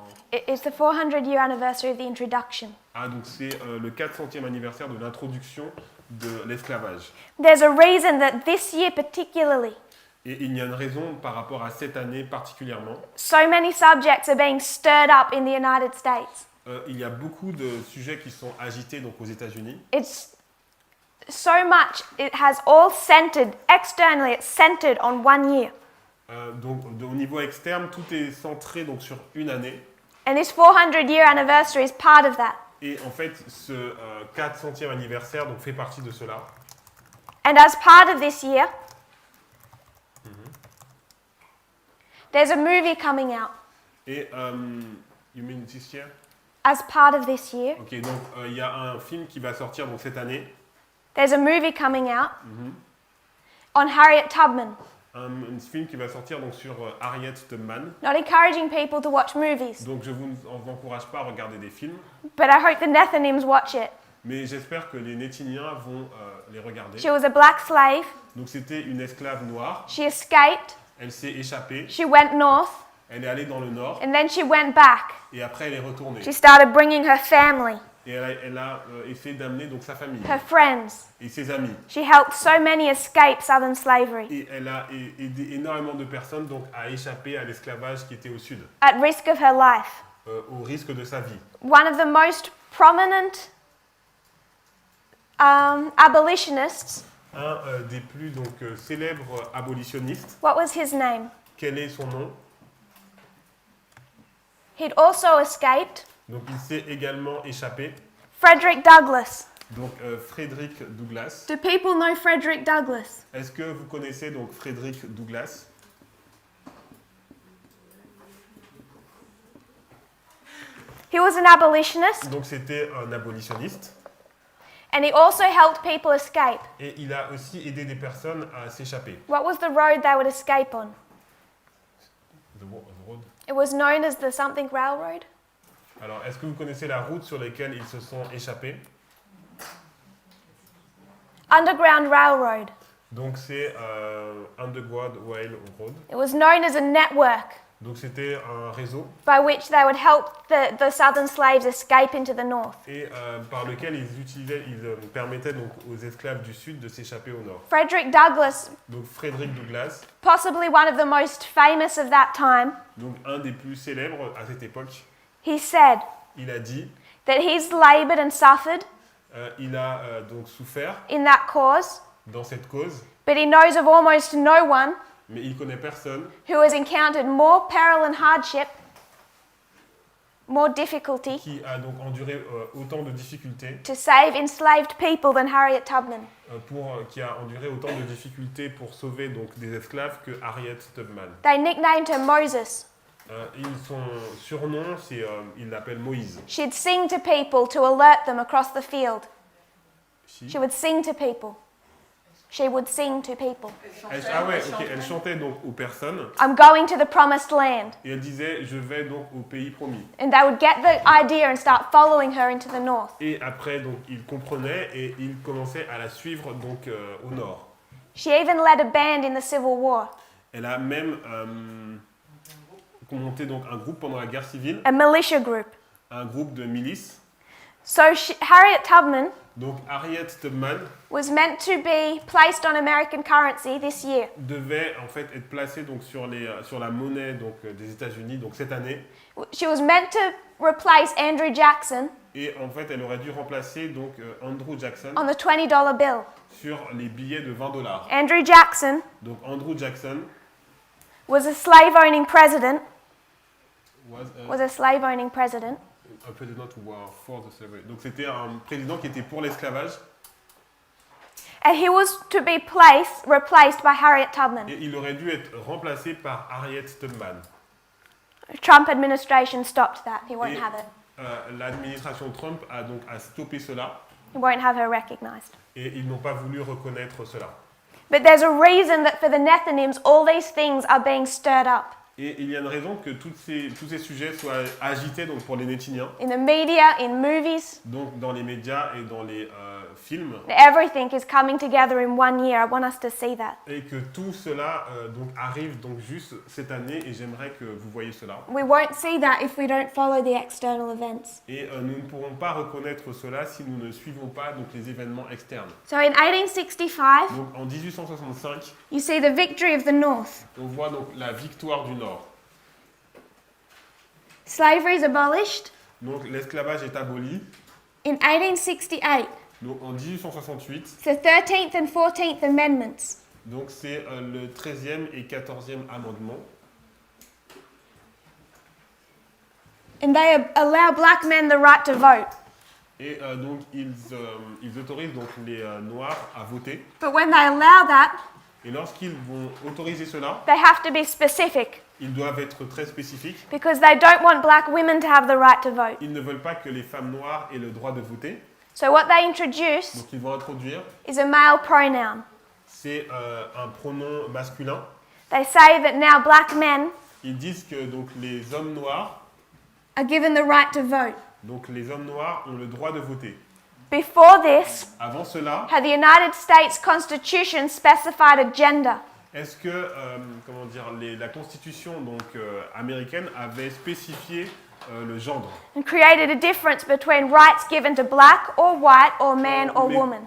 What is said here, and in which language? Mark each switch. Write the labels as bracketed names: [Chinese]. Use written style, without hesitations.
[English] It's the 400-year anniversary of the introduction. [French] Ah, donc c'est le 400e anniversaire de l'introduction de l'esclavage. [English] There's a reason that this year particularly, [French] Et il y a une raison par rapport à cette année particulièrement. [English] so many subjects are being stirred up in the United States. [French] Il y a beaucoup de sujets qui sont agités donc aux États-Unis. [English] It's so much, it has all centered, externally, it's centered on one year. [French] Donc au niveau externe, tout est centré donc sur une année. [English] And this 400-year anniversary is part of that. [French] Et en fait, ce 400e anniversaire donc, fait partie de cela. [English] And as part of this year, there's a movie coming out. Et, you mean this year? As part of this year, [French] Ok, donc il y a un film qui va sortir donc, cette année. [English] there's a movie coming out on Harriet Tubman. [French] Un film qui va sortir donc, sur Harriet Tubman. [English] Not encouraging people to watch movies, [French] Donc je vous encourage pas à regarder des films. [English] but I hope the Nethinims watch it. [French] Mais j'espère que les Nétiniens vont les regarder. [English] She was a black slave. [French] Donc c'était une esclave noire. [English] She escaped. [French] Elle s'est échappée. [English] She went north, [French] Elle est allée dans le nord. [English] and then she went back. [French] Et après elle est retournée. [English] She started bringing her family, [French] Et elle a essayé d'amener donc sa famille [English] her friends. [French] et ses amis. [English] She helped so many escape Southern slavery [French] Et elle a aidé énormément de personnes donc, à échapper à l'esclavage qui était au sud, [English] at risk of her life. [French] au risque de sa vie. [English] One of the most prominent abolitionists, [French] Un des plus donc, célèbres abolitionnistes, [English] what was his name? [French] quel est son nom? [English] He'd also escaped. [French] Donc il s'est également échappé. [English] Frederick Douglass. [French] Donc Frederick Douglass. [English] Do people know Frederick Douglass? [French] Est-ce que vous connaissez donc Frederick Douglass? [English] He was an abolitionist. [French] Donc c'était un abolitionniste. [English] And he also helped people escape. [French] Et il a aussi aidé des personnes à s'échapper. [English] What was the road they would escape on? The road. It was known as the something railroad. [French] Alors, est-ce que vous connaissez la route sur laquelle ils se sont échappés? [English] Underground Railroad. [French] Donc c'est Underground Railroad. [English] It was known as a network [French] Donc c'était un réseau [English] by which they would help the southern slaves escape into the north. [French] et par lequel ils permettaient donc aux esclaves du sud de s'échapper au nord. [English] Frederick Douglass, [French] Donc Frederick Douglass, [English] possibly one of the most famous of that time, [French] donc un des plus célèbres à cette époque, [English] he said [French] il a dit, [English] that he's labored and suffered [French] il a donc souffert [English] in that cause, [French] dans cette cause, [English] but he knows of almost no one [French] mais il connaît personne [English] who has encountered more peril and hardship, more difficulty, [French] qui a donc enduré autant de difficultés, [English] to save enslaved people than Harriet Tubman. [French] qui a enduré autant de difficultés pour sauver donc des esclaves que Harriet Tubman. [English] They nicknamed her Moses. [French] Son surnom, il l'appelle Moïse. [English] She'd sing to people to alert them across the field. She- She would sing to people. She would sing to people. [French] Elle chantait donc aux personnes [English] I'm going to the promised land. [French] et elle disait je vais donc au pays promis. [English] And they would get the idea and start following her into the north. [French] Et après donc ils comprenaient et ils commençaient à la suivre donc au nord. [English] She even led a band in the Civil War, [French] Elle a même monté donc un groupe pendant la guerre civile, [English] a militia group. [French] un groupe de milices. [English] So Harriet Tubman [French] Donc Harriet Tubman [English] was meant to be placed on American currency this year. [French] devait en fait être placée donc sur la monnaie donc des États-Unis donc cette année [English] She was meant to replace Andrew Jackson [French] et en fait elle aurait dû remplacer donc Andrew Jackson [English] on the $20 bill. [French] sur les billets de $20. [English] Andrew Jackson [French] Donc Andrew Jackson [English] was a slave-owning president. was a president. a president who were for the slavery. [French] Donc c'était un président qui était pour l'esclavage [English] And he was to be replaced by Harriet Tubman. [French] et il aurait dû être remplacé par Harriet Tubman. [English] Trump administration stopped that. He won't [French] Et [English] have it. [French] l'administration Trump a donc stoppé cela [English] He won't have her recognized. [French] et ils n'ont pas voulu reconnaître cela. [English] But there's a reason that for the Nethinims, all these things are being stirred up. [French] Et il y a une raison que tous ces sujets soient agités donc pour les Nétiniens, [English] In the media, in movies, [French] donc dans les médias et dans les films, [English] everything is coming together in one year. I want us to see that. [French] et que tout cela donc arrive donc juste cette année et j'aimerais que vous voyez cela. [English] We won't see that if we don't follow the external events. [French] Et nous ne pourrons pas reconnaître cela si nous ne suivons pas donc les événements externes. [English] So in 1865, [French] Donc en 1865, [English] you see the victory of the North. [French] on voit donc la victoire du Nord. [English] Slavery is abolished. [French] Donc l'esclavage est aboli. [English] In 1868, [French] Donc en 1868, [English] it's the 13th and 14th Amendments. [French] donc c'est le 13e et 14e amendement. [English] And they allow black men the right to vote. [French] Et donc ils autorisent donc les Noirs à voter. [English] But when they allow that, [French] Et lorsqu'ils vont autoriser cela, [English] they have to be specific [French] ils doivent être très spécifiques. [English] because they don't want black women to have the right to vote. [French] Ils ne veulent pas que les femmes noires aient le droit de voter. [English] So what they introduce [French] Donc ils vont introduire, [English] is a male pronoun. [French] c'est un pronom masculin. [English] They say that now black men [French] Ils disent que donc les hommes noirs, [English] are given the right to vote. [French] donc les hommes noirs ont le droit de voter. [English] Before this, [French] Avant cela, [English] had the United States Constitution specified a gender? [French] est-ce que comment dire, la Constitution donc américaine avait spécifié le genre [English] And created a difference between rights given to black or white or man or woman?